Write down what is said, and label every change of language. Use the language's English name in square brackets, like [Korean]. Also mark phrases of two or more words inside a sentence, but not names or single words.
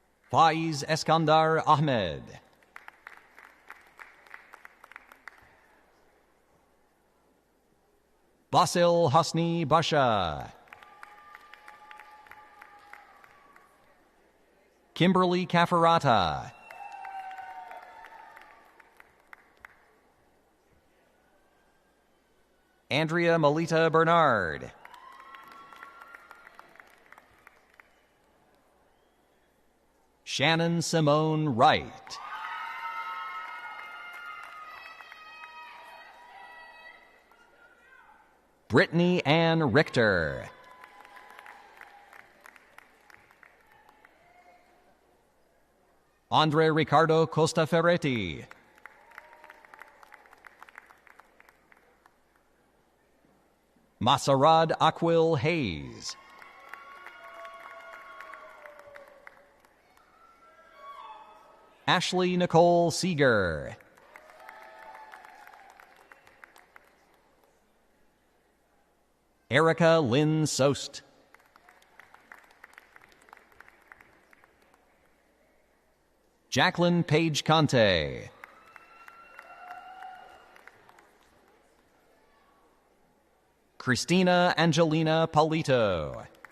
[English] Faiz Eskandar Ahmed. Basil Hasni Basha. Kimberly Kafarata. Andrea Melita Bernard. Shannon Simone Wright. Brittany Ann Richter. Andre Ricardo Costa Ferretti. Masarad Aquil Hayes. Ashley Nicole Seeger. Erica Lynn Sost. Jacqueline Page Conte. Christina Angelina Paulito.